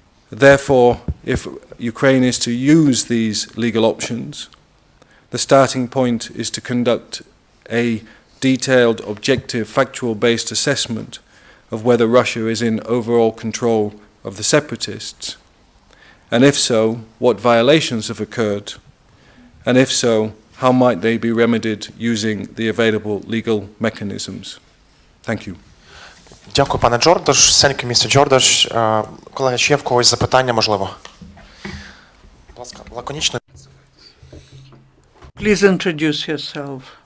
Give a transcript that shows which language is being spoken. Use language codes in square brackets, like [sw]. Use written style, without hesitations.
[en] Therefore, if Ukraine is to use these legal options, the starting point is to conduct a detailed, objective, factual-based assessment of whether Russia is in overall control of the separatists, and if so, what violations have occurred, and if so, how might they be remedied using the available legal mechanisms. Thank you. [uk] Дякую, пане Джордаш. [en] Thank you, Mr. Jordash. [uk] Колеги, чи є в когось запитання, можливо? Будь ласка, лаконічно. [en] Please introduce yourself.